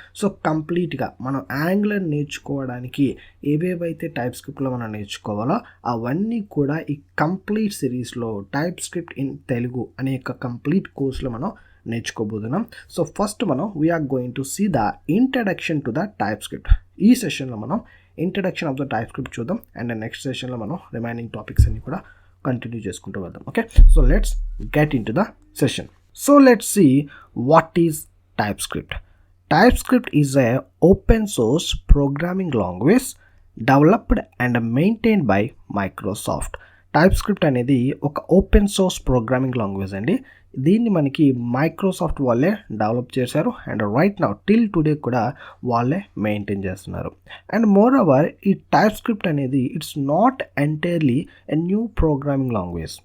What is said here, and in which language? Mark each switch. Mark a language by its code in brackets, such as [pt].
[te] So కంప్లీట్గా మనం angler నేర్చుకోవడానికి ఏవేవైతే టైప్స్క్రిప్ట్లో మనం నేర్చుకోవాలో అవన్నీ కూడా ఈ కంప్లీట్ సిరీస్లో టైప్స్క్రిప్ట్ ఇన్ తెలుగు అనే యొక్క కంప్లీట్ కోర్స్లో మనం నేర్చుకోబోతున్నాం. [en] So first మనం we're going to see the introduction to the TypeScript. [te] ఈ సెషన్లో మనం ఇంట్రడక్షన్ ఆఫ్ ద టైప్స్క్రిప్ట్ చూద్దాం అండ్ నెక్స్ట్ సెషన్లో మనం రిమైనింగ్ టాపిక్స్ అన్ని కూడా కంటిన్యూ చేసుకుంటూ వెళ్దాం. [en] Okay, so let's get into the session. So let's see what is TypeScript. TypeScript is a open source programming language developed and maintained by Microsoft. [te] TypeScript అనేది ఒక open source programming language అండి. దీన్ని మనకి Microsoft వాళ్ళే develop చేశారు and [en] right now till today [te] కూడా వాళ్ళే maintain చేస్తున్నారు. [en] And moreover ఈ TypeScript అనేది it's not entirely a new programming language.